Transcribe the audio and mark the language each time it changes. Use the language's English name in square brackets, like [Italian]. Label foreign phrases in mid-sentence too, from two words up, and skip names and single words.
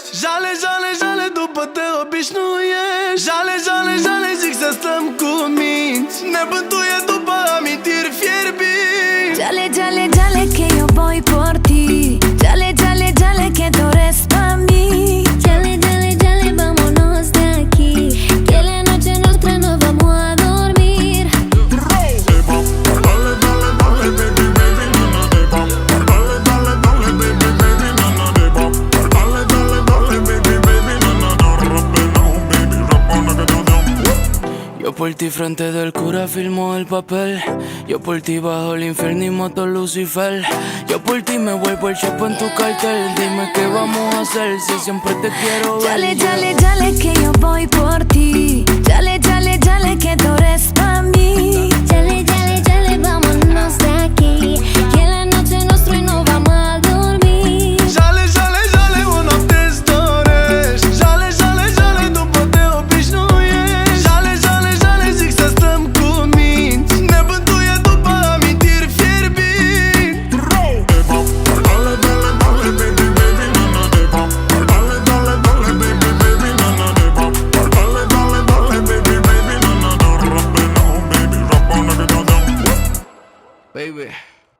[Romanian] Jale, jale, jale, după te obișnuiești. Jale, jale, jale, zic să stăm cu minți, ne bântuie după amintiri fierbinți. jale, jale, jale, [Spanish] que yo voy por ti. [Romanian] Jale, jale, jale, [Spanish] que tú eres pa' mí. [Romanian] Jale, jale, jale, [Spanish] vámonos de aquí, que la noche nuestra no vamos a dormir. De bop. Dale, dale, dale, [English] baby, baby, [Spanish] no, no, de bop. Dale, dale, dale, [English] baby, baby, [Spanish] no, no, de bop. Dale, dale, dale, baby, baby, no, no, no, rappe, no, baby, rappa, no, que no, no. Yo por ti frente del cura firmo el papel. Yo por ti bajo el infierno y mato a Lucifer. Yo por ti me vuelvo el chepo en tu cartel. Dime qué vamos a hacer si siempre te quiero ver. [Romanian] Jale, jale, jale, [Spanish] que yo voy por ti. [Romanian] Jale, jale, jale, [Spanish] que tú eres pa' mí. [Romanian] Jale, jale, jale, [Spanish] vámonos de aquí, que la noche nuestra y no vamos a dormir. [Romanian] Jale, jale, jale, o noapte-ți dorești. Jale, jale, jale, după te obișnuiești. Jale, jale, jale, zic să stăm cu minți, ne bântuie după amintiri fierbinți. [Spanish] De bop. Dale, dale, dale, [English] baby, baby, [Spanish] no, no, de bop. Dale, dale, dale, [English] baby, baby, [Spanish] no, no, de bop. Dale, dale, dale, baby, baby, no, no, no, rappe, no, baby, rappa, no, que no, no. [English] Baby.